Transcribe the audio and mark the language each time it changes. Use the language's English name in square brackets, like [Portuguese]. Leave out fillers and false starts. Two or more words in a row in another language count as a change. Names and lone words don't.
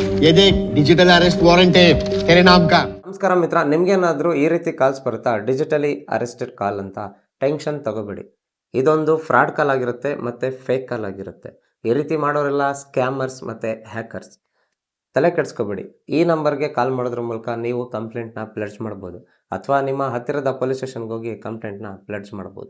[Hindi] ये देख [English] digital arrest warrant [Hindi] है तेरे नाम का। [Kannada] ನಮಸ್ಕಾರ ಮಿತ್ರ, ನಿಮ್ಗೇನಾದರೂ ಈ ರೀತಿ ಕಾಲ್ಸ್ ಬರುತ್ತಾ, [English] digitally arrested call [Kannada] ಅಂತ? ಟೆನ್ಷನ್ ತಗೋಬೇಡಿ. ಇದೊಂದು [English] fraud call [Kannada] ಆಗಿರುತ್ತೆ ಮತ್ತು [English] fake call [Kannada] ಆಗಿರುತ್ತೆ. ಈ ರೀತಿ ಮಾಡೋರೆಲ್ಲ ಸ್ಕ್ಯಾಮರ್ಸ್ ಮತ್ತು ಹ್ಯಾಕರ್ಸ್. ತಲೆ ಕೆಡಿಸ್ಕೋಬೇಡಿ. ಈ ನಂಬರ್ಗೆ ಕಾಲ್ ಮಾಡೋದ್ರ ಮೂಲಕ ನೀವು ಕಂಪ್ಲೇಂಟ್ನ ಪ್ಲೆಡ್ಜ್ ಮಾಡ್ಬೋದು, ಅಥವಾ ನಿಮ್ಮ ಹತ್ತಿರದ [English] police stationಗೆ [Kannada] ಹೋಗಿ ಕಂಪ್ಲೇಂಟ್ನ ಪ್ಲೆಡ್ಜ್ ಮಾಡ್ಬೋದು.